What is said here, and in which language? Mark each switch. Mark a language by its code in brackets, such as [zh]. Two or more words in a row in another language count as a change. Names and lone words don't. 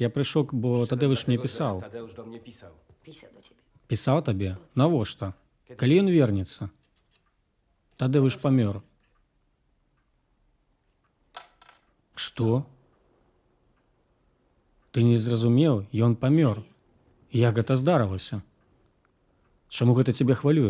[be] Я прыйшоў, бо Тадеуш мне пісаў. [pl] Tadeusz do mnie pisał. [be] Пісаў табе? Навошта? Калі ён вернецца? Тадеуш памёр. Што? Ты не зразумеў, ён памёр. Як гэта здарылася? Чаму гэта цябе хвалюе?